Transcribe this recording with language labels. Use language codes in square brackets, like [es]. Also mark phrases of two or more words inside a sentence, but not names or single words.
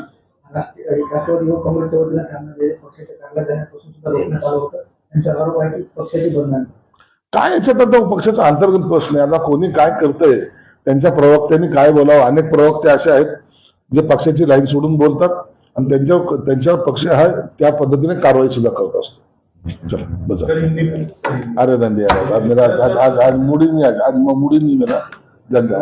[mr] राष्ट्रवादी युवक काँग्रेसच्या वतीनं त्यांना जे पक्षाच्या कार्यालयात जाण्यापासून सुद्धा रोखण्यात आलं होतं. त्यांचा आरोप आहे की पक्षाची बदनामी. काय याच्यात आता पक्षाचा अंतर्गत प्रश्न आहे. आता कोणी काय करतंय त्यांच्या प्रवक्त्यांनी काय बोलावं. अनेक प्रवक्ते असे आहेत जे पक्षाची लाईन सोडून बोलतात आणि त्यांच्यावर पक्ष हा त्या पद्धतीने कारवाई सुद्धा करत असतो. [hi] चलो बस. अरे नंदी मुड़ी नहीं मेरा धंधा